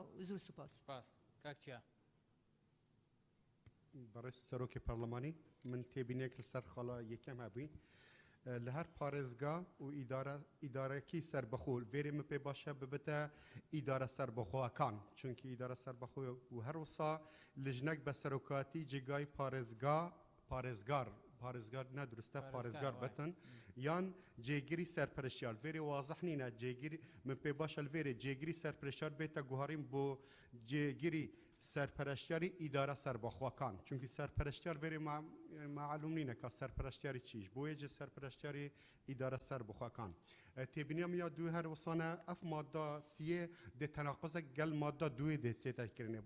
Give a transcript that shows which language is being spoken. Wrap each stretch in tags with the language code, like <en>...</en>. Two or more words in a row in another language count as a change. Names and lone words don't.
<ku>زۆر سوپاس. سپاس. کاکچیا. بەڕێز سەرۆکی پەرلەمانی من تێبینێک لەسەر خاڵە یەکەم هەبووی لە هەر پارێزگا و ئیدارەکی سەربەخۆ vêrê min pê baş e bibite îdare serbexwekan çunkî îdare serbexwe û her wisa lijnek be serokatî cigayî parêzgar ne durist e parêzgar betin yan cêgirî serpereşyar vêrê wazih nîne cêgirî min pê baş e li vêrê cêgirî serpereşyar bête guharîn bo cêgirî سرپرشتیاری ئیدارە سەربەخۆکان چونکی سەرپەرشتیار vêrê معلوم نینە کە سەرپەرشتیاری چیش بۆیە جێ سەرپەرشتیاری ئیدارە سەربەخۆکان تێبینیام یا دوێ هەر وسانە ئەف مادە سیێ دێ تەناقزە گەل مادە دوێ دێ تێتەکردنێ</ku>